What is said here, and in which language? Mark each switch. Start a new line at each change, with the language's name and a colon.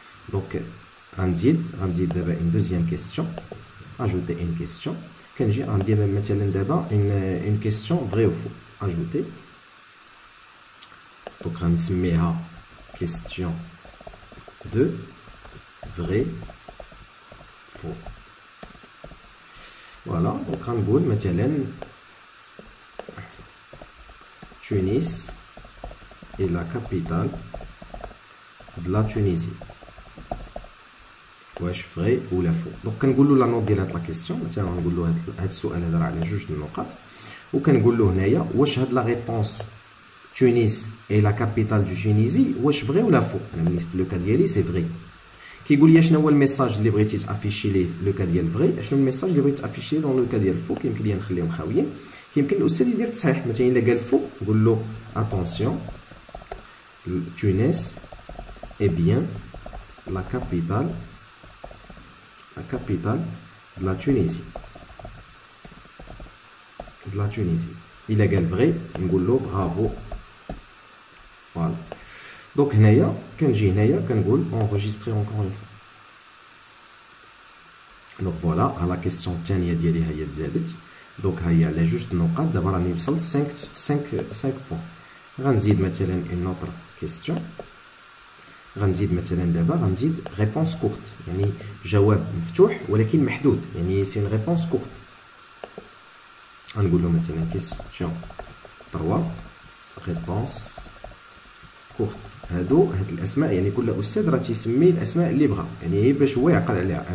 Arabic: دونك غنزيد دابا اون دوزيام كيسيون اجوتي اون كيسيون. كنجي غندير مثلا دابا اون كيسيون فري او فو اجوتي. دونك غنسميها كيسيون دو فري فو.
French: فوالا.
Arabic: دونك غنقول مثلا
French: تونس est la capitale de la Tunisie.
Arabic: واش فري ولا فو. دونك كنقول له لا نوت ديال هاد لا كيسيون. مثلا غنقول له هاد السؤال هذا راه على جوج النقاط. وكنقول له هنايا واش هاد لا ريبونس تونس اي لا كابيتال دو تونيزي واش فري ولا فو. انا بالنسبه لو كا ديالي سي فري. كيقول لي شنو هو الميساج اللي بغيتي تافيشي ليه في لو كا ديال فري، شنو الميساج اللي بغيتي تافيشي دون لو كا ديال فو. كيمكن لي نخليهم خاويين. كيمكن الاستاذ يدير تصحيح. مثلا الا قال فو نقول له اتونسيون تونس
French: est bien la capitale de la Tunisie. De la Tunisie. Il a قال vrai,
Arabic: نقول له
French: bravo. Voilà. Donc
Arabic: هنايا كنجي هنايا كنقول
French: enregistrer encore une fois. Donc voilà, à la question
Arabic: الثانية ديالي هي تزادت. Donc هي على جوج النقاط دابا راني وصلت 5 بوان. غنزيد مثلا une autre question. غنزيد مثلا دابا غنزيد réponse courte، يعني جواب مفتوح ولكن محدود، يعني سي
French: une réponse courte.
Arabic: غنقول له مثلا
French: question 3 réponse courte.
Arabic: هاد الاسماء يعني كل استاذ راه تيسمي الاسماء اللي بغا، يعني هي باش هو يعقل عليها.